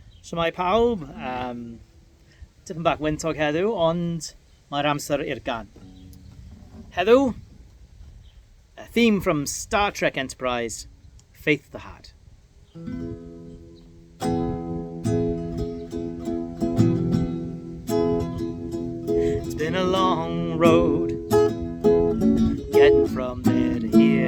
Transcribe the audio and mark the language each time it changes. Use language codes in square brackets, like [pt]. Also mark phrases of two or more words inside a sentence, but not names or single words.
[cy] Shwmai pawb, tipyn bach wyntog heddiw, ond mae'r amser i'r gan. [en] Heddiw, a theme from Star Trek Enterprise, Faith the Heart. It's been a long road, getting from there to here.